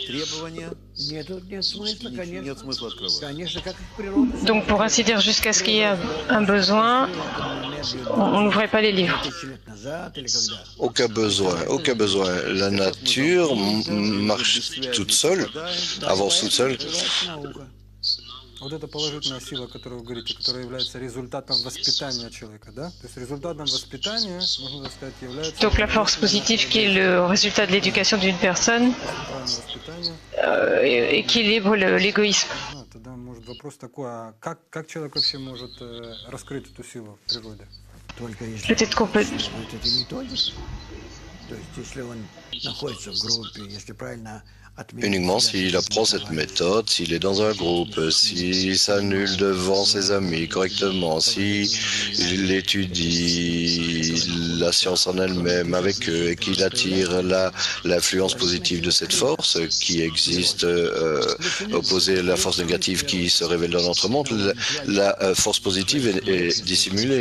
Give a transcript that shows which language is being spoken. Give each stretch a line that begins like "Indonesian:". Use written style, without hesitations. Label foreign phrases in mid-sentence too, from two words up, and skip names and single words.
French: Donc, pour ainsi dire, jusqu'à ce qu'il y ait un besoin, on n'ouvrait pas les livres. Aucun besoin, aucun besoin. La nature marche toute seule, avance toute seule.
Russian: Вот эта положительная сила, о которой вы говорите, которая является результатом воспитания человека, да? То есть результатом воспитания, можно сказать, является...
French: Donc la force positive qui est le résultat de l'éducation d'une personne équilibre l'égoïsme.
Russian: Тогда может вопрос такой, а как человек вообще может раскрыть эту силу в природе?
French: Peut-être qu'on peut... Uniquement s'il apprend cette méthode, s'il est dans un groupe, s'il s'annule devant ses amis correctement, s'il étudie la science en elle-même avec eux et qu'il attire l'influence positive de cette force qui existe opposée à la force négative qui se révèle dans notre monde, la force positive est dissimulée.